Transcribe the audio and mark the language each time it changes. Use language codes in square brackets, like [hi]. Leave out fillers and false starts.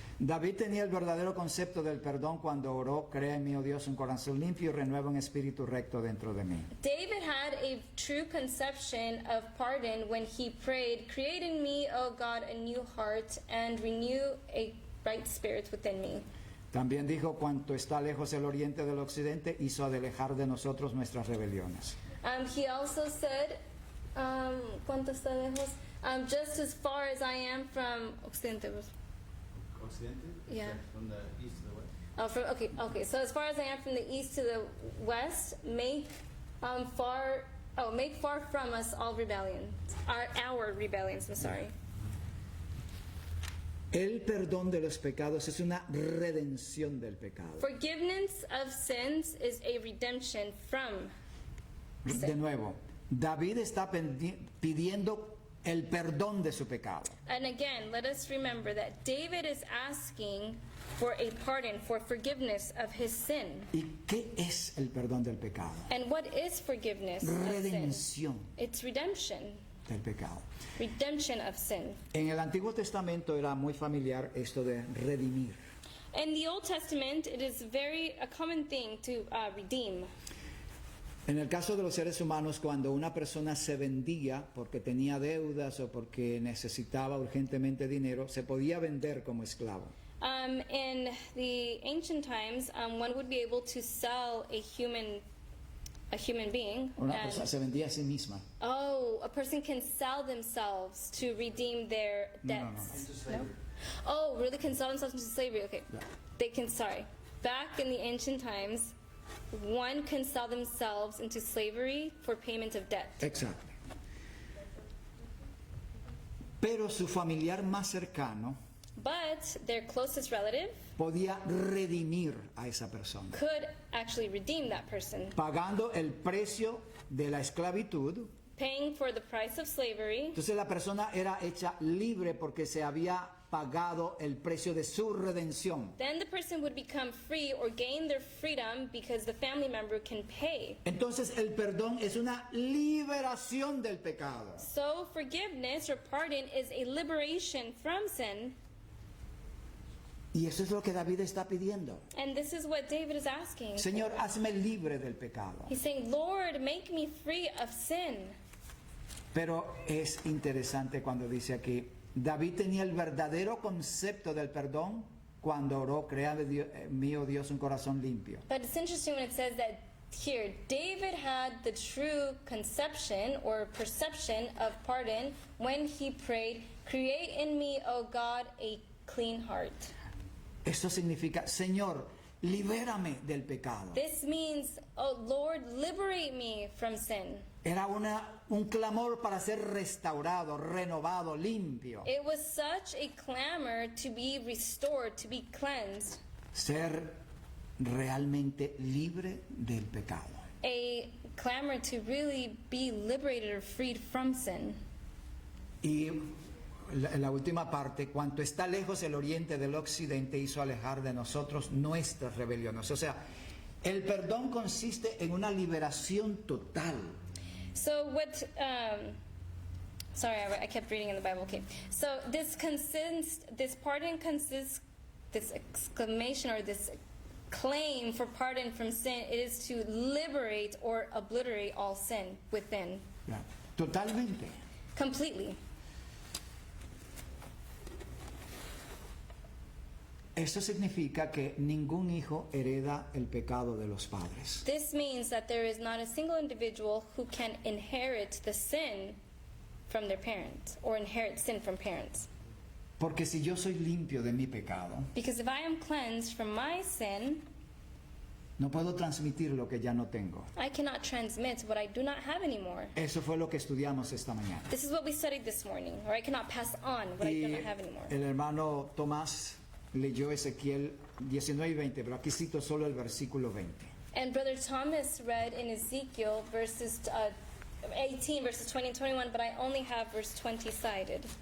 [es] David tenía el verdadero concepto del perdón cuando oró, crea en mí, oh Dios, un corazón limpio y renueva un espíritu recto dentro de mí. [en] David had a true conception of pardon when he prayed, create in me, O God, a new heart and renew a right spirit within me. [es] También dijo, cuanto está lejos el oriente del occidente, hizo alejar de nosotros nuestras rebeliones. [en] He also said, [es] ¿cuánto está lejos? [en] Just as far as I am from Occidente. [es] Occidente? [en] Yeah. From the east to the west? Okay. So as far as I am from the east to the west, make far from us all rebellions. Our rebellions, I'm sorry. [es] El perdón de los pecados es una redención del pecado. [en] Forgiveness of sins is a redemption from [es] De nuevo, David está pidiendo el perdón de su pecado. [en] And again, let us remember that David is asking for a pardon, for forgiveness of his sin. [es] ¿Y qué es el perdón del pecado? [en] And what is forgiveness of sin? [es] Redención [en] It's redemption. [es] del pecado. [en] Redemption of sin. [es] En el Antiguo Testamento era muy familiar esto de redimir. [en] In the Old Testament, it is a common thing to redeem. [es] En el caso de los seres humanos, cuando una persona se vendía porque tenía deudas o porque necesitaba urgentemente dinero, se podía vender como esclavo. [en] In the ancient times, one would be able to sell a human being. [es] Una [en] and- [es] persona se vendía a sí misma. [en] Oh, a person can sell themselves to redeem their [es] No, [en] debts. Into slavery. Oh, really? Can sell themselves into slavery? Okay. Yeah. They can, sorry. Back in the ancient times, one can sell themselves into slavery for payment of debt. [es] Exacto. Pero su familiar más cercano [en] But their closest relative [es] podía redimir a esa persona, [en] could actually redeem that person, [es] pagando el precio de la esclavitud. [en] paying for the price of slavery. [es] Entonces la persona era hecha libre porque se había pagado el precio de su redención. [en] Then the person would become free or gain their freedom because the family member can pay. [es] Entonces el perdón es una liberación del pecado. [en] So forgiveness or pardon is a liberation from sin. [es] Y eso es lo que David está pidiendo. [en] And this is what David is asking. [es] Señor, hazme libre del pecado. [en] He's saying, Lord, make me free of sin. [es] Pero es interesante cuando dice aquí, David tenía el verdadero concepto del perdón cuando oró, créame mío Dios un corazón limpio. [en] But it's interesting when it says that here, David had the true conception or perception of pardon when he prayed, create in me, O God, a clean heart. [es] Esto significa, Señor, libérame del pecado. [en] This means, oh Lord, liberate me from sin. [es] Era un clamor para ser restaurado, renovado, limpio. [en] It was such a clamor to be restored, to be cleansed, [es] Ser realmente libre del pecado. [en] a clamor to really be liberated or freed from sin. [es] Y la última parte, cuanto está lejos el oriente del occidente, hizo alejar de nosotros nuestras rebeliones. O sea, el perdón consiste en una liberación total. [en] So what? Sorry, I kept reading in the Bible. Okay. So this pardon consists, this exclamation or this claim for pardon from sin. It is to liberate or obliterate all sin within, [es] Ya, totalmente. [en] completely. [es] Eso significa que ningún hijo hereda el pecado de los padres. [en] This means that there is not a single individual who can inherit the sin from their parents or inherit sin from parents. [es] Porque si yo soy limpio de mi pecado, [en] Because if I am cleansed from my sin, [es] no puedo transmitir lo que ya no tengo. [en] I cannot transmit what I do not have anymore. [es] Eso fue lo que estudiamos esta mañana. [en] This is what we studied this morning, or I cannot pass on what I do [es] Y [en] not have anymore. [es] el hermano Tomás leyó Ezequiel 19 y 20, pero aquí cito solo el versículo 20. [en] And Brother Thomas read in Ezekiel verses 18, verses 20 and 21, but I only have verse 20 cited.